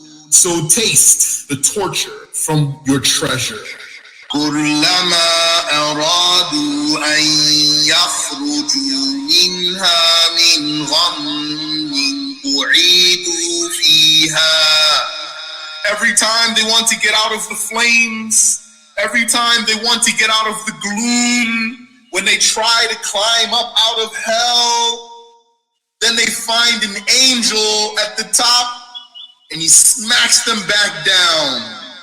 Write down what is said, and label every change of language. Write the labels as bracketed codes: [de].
[en] So taste the torture from your treasure. [ar] كلما أرادوا أن يخرجوا منها من غم أعيدوا فيها. [en] Every time they want to get out of the flames, every time they want to get out of the gloom, when they try to climb up out of hell, then they find an angel at the top and he smacks them back down.